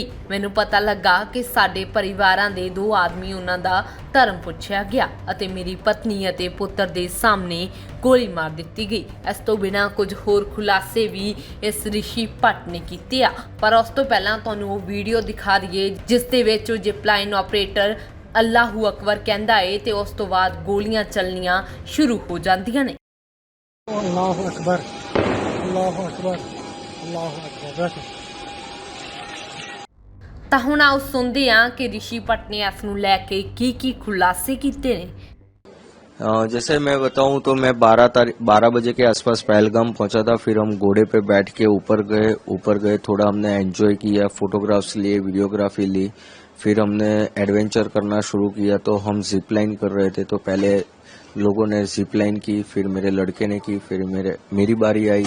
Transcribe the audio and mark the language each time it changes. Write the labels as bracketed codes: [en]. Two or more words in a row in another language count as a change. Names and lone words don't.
[pa] ਮੈਨੂੰ ਪਤਾ ਲੱਗਾ ਕਿ ਸਾਡੇ ਪਰਿਵਾਰਾਂ ਦੇ 2 ਆਦਮੀ ਉਹਨਾਂ ਦਾ ਧਰਮ ਪੁੱਛਿਆ ਗਿਆ ਅਤੇ ਮੇਰੀ ਪਤਨੀ ਅਤੇ ਪੁੱਤਰ ਦੇ ਸਾਹਮਣੇ ਗੋਲੀ ਮਾਰ ਦਿੱਤੀ ਗਈ। ਇਸ ਤੋਂ ਬਿਨਾਂ ਕੁਝ ਹੋਰ ਖੁਲਾਸੇ ਵੀ ਇਸ ਰਿਸ਼ੀ ਭੱਟ ਨੇ ਕੀਤੇ ਆ, ਪਰ ਉਸ ਤੋਂ ਪਹਿਲਾਂ ਤੁਹਾਨੂੰ ਉਹ ਵੀਡੀਓ ਦਿਖਾ ਦਈਏ ਜਿਸ ਦੇ ਵਿੱਚ ਉਹ [en] zip line operator [ar] الله أكبر [pa] ਕਹਿੰਦਾ ਏ ਤੇ ਉਸ ਤੋਂ ਬਾਅਦ ਗੋਲੀਆਂ ਚੱਲਣੀਆਂ ਸ਼ੁਰੂ ਹੋ ਜਾਂਦੀਆਂ ਨੇ। [ar] الله أكبر الله أكبر الله أكبر. [pa] ਤਾਂ ਹੁਣ ਆਓ ਸੁਣਦੇ ਹਾਂ ਕਿ ਰਿਸ਼ੀ ਭੱਟ ਨੇ ਇਸ ਨੂੰ ਲੈ ਕੇ ਕੀ ਖੁਲਾਸੇ ਕੀਤੇ ਨੇ। [hi] जैसे मैं बताऊं तो मैं 12 बजे के आसपास पहलगाम पहुंचा था। फिर हम घोड़े पे बैठ के ऊपर गए थोड़ा हमने एंजॉय किया, फोटोग्राफ्स लिए, वीडियोग्राफी ली। फिर हमने एडवेंचर करना शुरू किया। तो हम [en] zip line [hi] कर रहे थे, तो पहले लोगों ने [en] zip line [hi] की, फिर मेरे लड़के ने की, फिर मेरी बारी आई।